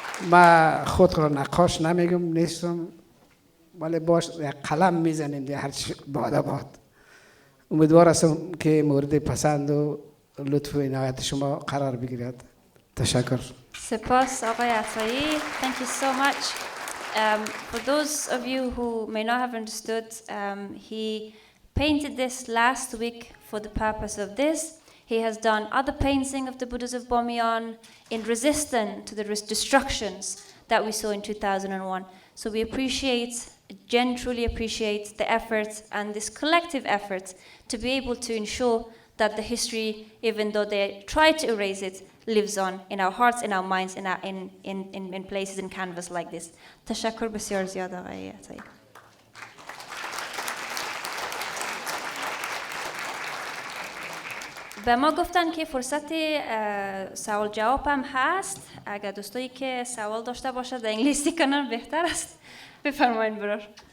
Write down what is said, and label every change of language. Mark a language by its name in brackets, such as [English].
[Persian] ما خود را نقاش نمیگم، نیستم، ولی باش قلم میزنیم در هرچی باد. امیدوار هستم که مورد پسند و لطف و عنایت شما قرار بگیرد. تشکر. سپاس آقای عطایی. [English] Thank you so much. For those of you who may not have understood, he painted this last week for the purpose of this. He has done other painting of the Buddhas of Bamiyan in resistance to the destructions that we saw in 2001. So we truly appreciate the effort and this collective effort to be able to ensure that the history, even though they try to erase it, lives on in our hearts, in our minds, in places, in canvas like this. [Persian] تشکر بسیار زیاد آقای عطایی. به ما گفتن که فرصت سوال جواب هم هست. اگر دوستایی که سوال داشته باشد در انگلیسی کنن بهتر است. بفرمایید برار.